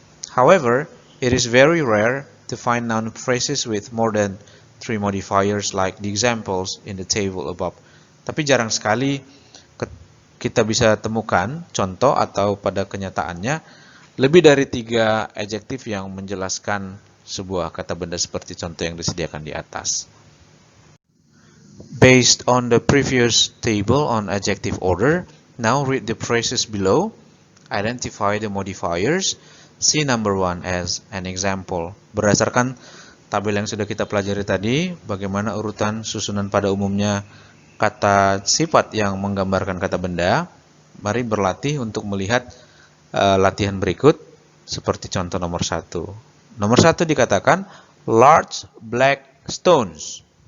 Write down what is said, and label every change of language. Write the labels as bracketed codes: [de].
[en] However, it is very rare to find noun phrases with more than 3 modifiers like the examples in the table above. [id] Tapi jarang sekali kita bisa temukan contoh atau pada kenyataannya lebih dari 3 adjektif yang menjelaskan sebuah kata benda seperti contoh yang disediakan di atas. [en] Based on the previous table on adjective order, now read the phrases below. Identify the modifiers. See number 1 as an example. [id] Berdasarkan tabel yang sudah kita pelajari tadi, bagaimana urutan susunan pada umumnya kata sifat yang menggambarkan kata benda. Mari berlatih untuk melihat latihan berikut seperti contoh nomor 1. Nomor 1 dikatakan [en] large black stones.